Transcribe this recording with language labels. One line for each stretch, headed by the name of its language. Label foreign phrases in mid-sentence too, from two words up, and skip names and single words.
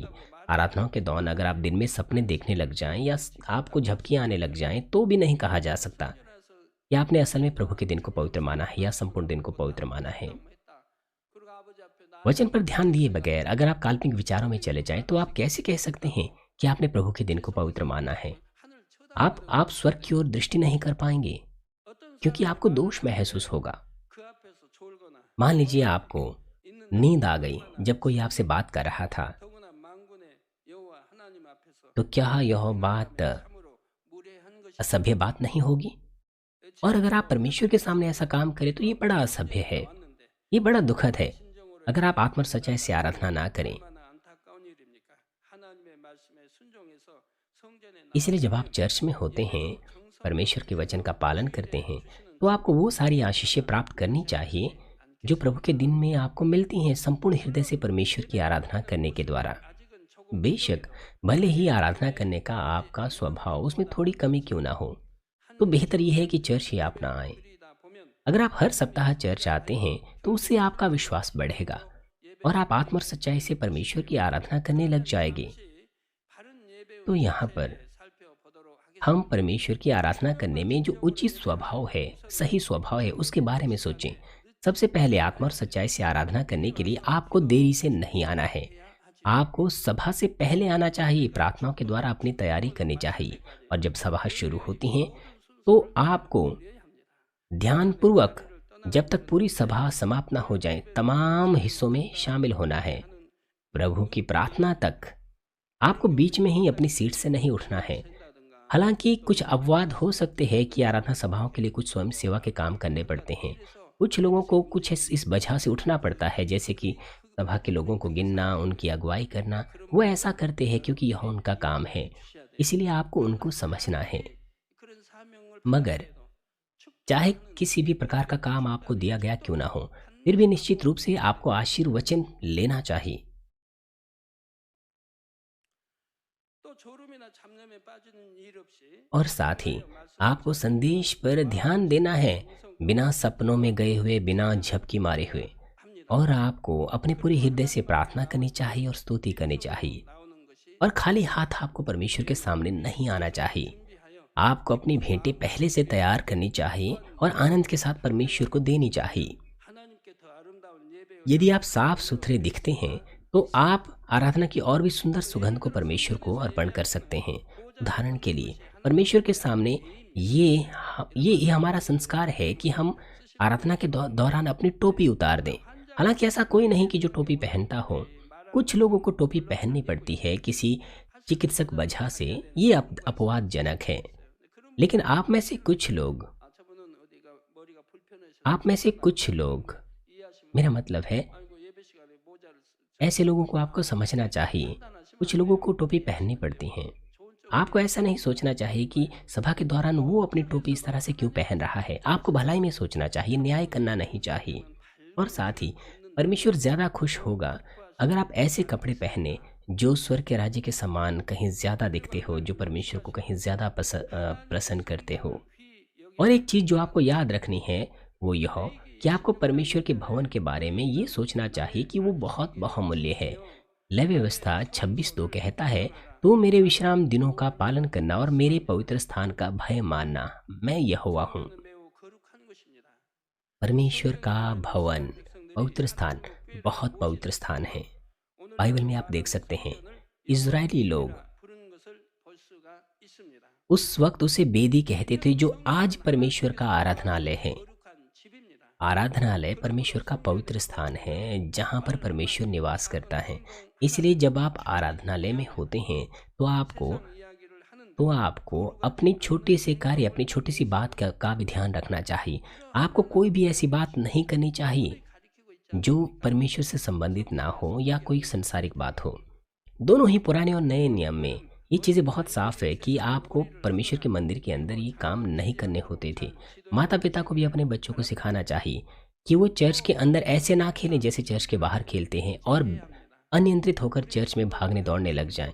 Hindi: आराधनाओं के दौरान अगर आप दिन में सपने देखने लग जाएं या आपको झपकियां आने लग जाएं, तो भी नहीं कहा जा सकता कि आपने असल में प्रभु के दिन को पवित्र माना है या संपूर्ण दिन को पवित्र माना है।
Korean: 했다. 그리고 आबो지 앞에 나
Hindi: वचन पर ध्यान दिए बगैर अगर आप काल्पनिक विचारों में चले जाएं, तो आप कैसे कह सकते हैं कि आपने प्रभु के दिन को पवित्र माना है।
Korean: 하늘 쳐다
Hindi: आप स्वर्ग की ओर दृष्टि नहीं कर पाएंगे,
Korean: 어떤
Hindi: क्योंकि
Korean: 사람은
Hindi: आपको दोष महसूस होगा।
Korean: 그 앞에서 졸거나
Hindi: मान लीजिए आपको
Korean: 있는
Hindi: नींद आ गई जब कोई आपसे बात कर रहा था,
Korean: 더구나 만군의 여호와 하나님 앞에서
Hindi: तो क्या यह बात
Korean: 참으로 무례한 것이
Hindi: असभ्य बात नहीं होगी। और अगर आप परमेश्वर के सामने ऐसा काम करें तो ये बड़ा असभ्य है,
Korean: 왔는데
Hindi: ये बड़ा दुखद है।
Korean: 진정으로
Hindi: अगर आप आत्म सच्चाई से आराधना ना करें।
Korean: 얼마나 안타까운 일입니까? 하나님의 말씀에 순종해서 성전에
Hindi: इसलिए जब आप चर्च में होते हैं, परमेश्वर के वचन का पालन करते हैं, तो आपको वो सारी आशीषें प्राप्त करनी चाहिए जो प्रभु के दिन में आपको मिलती हैं, संपूर्ण हृदय से परमेश्वर की आराधना करने के द्वारा।
Korean: 아직은 조금
Hindi: बेशक भले ही आराधना करने का आपका स्वभाव उसमें थोड़ी कमी क्यों ना हो, तो बेहतर यह है कि चर्च ही आप ना आए।
Korean: 드리다 보면
Hindi: अगर आप हर सप्ताह चर्च आते हैं तो उससे आपका विश्वास बढ़ेगा और आप आत्म और सच्चाई से परमेश्वर की आराधना करने लग जाएंगे।
Korean: 바른 예배
Hindi: तो यहाँ पर
Korean: 살펴보도록 하겠습니다.
Hindi: हम परमेश्वर की आराधना करने में जो उचित स्वभाव है, सही स्वभाव है, उसके बारे में सोचें। सबसे पहले आत्मा और सच्चाई से आराधना करने के लिए आपको देरी से नहीं आना है।
Korean: 해야 하지만
Hindi: आपको सभा से पहले आना चाहिए, प्रार्थनाओं के द्वारा अपनी तैयारी
Korean: 그것을
Hindi: करनी चाहिए।
Korean: 만족해야
Hindi: और
Korean: 돼요.
Hindi: जब सभा शुरू
Korean: 예배의
Hindi: होती हैं,
Korean: 모든
Hindi: तो
Korean: 순서를
Hindi: आपको
Korean: 누려야 합니다.
Hindi: ध्यानपूर्वक,
Korean: 예배를
Hindi: जब तक
Korean: 떠나가는
Hindi: पूरी
Korean: 길에
Hindi: सभा समाप्त ना हो जाए,
Korean: 예배를
Hindi: तमाम हिस्सों में
Korean: 시작하는
Hindi: शामिल होना है।
Korean: 하는
Hindi: प्रभु की प्रार्थना
Korean: 이
Hindi: तक आपको बीच में ही अपनी सीट से नहीं उठना है। हालांकि कुछ अपवाद हो सकते हैं कि आराधना सभाओं के लिए कुछ स्वयं सेवा के काम करने पड़ते हैं। कुछ लोगों को कुछ इस वजह से उठना पड़ता है, जैसे कि सभा के लोगों को गिनना, उनकी अगुवाई करना। वो ऐसा करते हैं क्योंकि यह उनका काम है, इसलिए आपको उनको समझना है। मगर चाहे किसी भी प्रकार का काम आपको दिया गया क्यों ना हो, फिर भी निश्चित रूप से आपको आशीर्वचन लेना चाहिए।
Korean: 또 졸음이나 잡념에 빠지는 일 없이
Hindi: और साथ ही
Korean: 하나님의 말씀을
Hindi: आपको
Korean: 전하고
Hindi: संदेश पर ध्यान देना है, बिना सपनों में गए हुए, बिना झपकी मारे हुए।
Korean: 합니다.
Hindi: और आपको अपने पूरे हृदय से प्रार्थना करनी चाहिए और स्तुति करनी चाहिए।
Korean: 나오는 것이
Hindi: और खाली हाथ आपको परमेश्वर के सामने नहीं आना चाहिए।
Korean: 준비하여
Hindi: आपको अपनी भेंटें पहले से तैयार करनी चाहिए और आनंद के साथ परमेश्वर को देनी चाहिए।
Korean: 하나님께 더 아름다운 예배의
Hindi: यदि आप साफ सुथरे दिखते हैं, तो आप आराधना की और भी सुंदर सुगंध को परमेश्वर को अर्पण कर सकते हैं। उदाहरण के लिए, परमेश्वर के सामने ये हमारा संस्कार है कि हम आराधना के दौरान अपनी टोपी उतार दें। हालांकि ऐसा कोई नहीं कि जो टोपी पहनता हो। कुछ लोगों को टोपी पहननी पड़ती है किसी चिकित्सक वजह से। ये अपवादजनक है। लेकिन
Korean: 저분은 어디가 머리가 불편해서
Hindi: आप में से कुछ लोग,
Korean: 이해하시면
Hindi: मेरा मतलब है,
Korean: 아이고 예배 시간에 모자를
Hindi: ऐसे लोगों को आपको समझना चाहिए। कुछ लोगों को टोपी पहननी पड़ती हैं।
Korean: 좋은 쪽
Hindi: आपको ऐसा नहीं सोचना चाहिए कि सभा के दौरान वो अपनी टोपी इस तरह से क्यों पहन रहा है। आपको भलाई में सोचना चाहिए, न्याय करना नहीं चाहिए। और साथ ही परमेश्वर ज़्यादा खुश होगा अगर आप ऐसे कपड़े पहने जो स्वर्ग के राज्य के समान कहीं ज़्यादा दिखते हो, जो परमेश्वर को कहीं ज़्यादा प्रसन्न करते हो। और एक चीज़ जो आपको याद रखनी है, वो यह कि आपको परमेश्वर के भवन के बारे में ये सोचना चाहिए कि वो बहुत बहुमूल्य है। लय व्यवस्था 26:2 कहता है, तो मेरे विश्राम दिनों का पालन करना और मेरे पवित्र स्थान का भय मानना, मैं यहोवा हूँ।
Korean: 는 매우 거룩한 것입니다.
Hindi: परमेश्वर का भवन, पवित्र स्थान, बहुत पवित्र स्थान है। बाइबल में आप देख सकते हैं, इज़राइली लोग
Korean: 부르는 것을 볼 수가 있습니다.
Hindi: उस वक्त उसे बेदी कहते थे, जो आज परमेश्वर का आराधनालय है।
Korean: 거룩한 집입니다.
Hindi: आराधनालय परमेश्वर का पवित्र स्थान है, जहाँ पर परमेश्वर निवास करता है। इसलिए जब आप आराधनालय में होते हैं, तो आपको
Korean: 이야기를 하는데
Hindi: तो आपको अपनी छोटे से कार्य, अपनी छोटी सी बात का भी ध्यान रखना चाहिए। आपको कोई भी ऐसी बात नहीं करनी चाहिए
Korean: 가리키고 있지
Hindi: जो परमेश्वर से संबंधित ना हो या कोई संसारिक बात हो। दोनों ही पुराने और नए नियम में ये चीज़ें बहुत साफ है कि आपको परमेश्वर के मंदिर के अंदर ये काम नहीं करने होते थे। माता पिता को भी अपने बच्चों को सिखाना चाहिए कि वो चर्च के अंदर ऐसे ना खेलें जैसे चर्च के बाहर खेलते हैं, और अनियंत्रित होकर चर्च में भागने दौड़ने लग जाएं।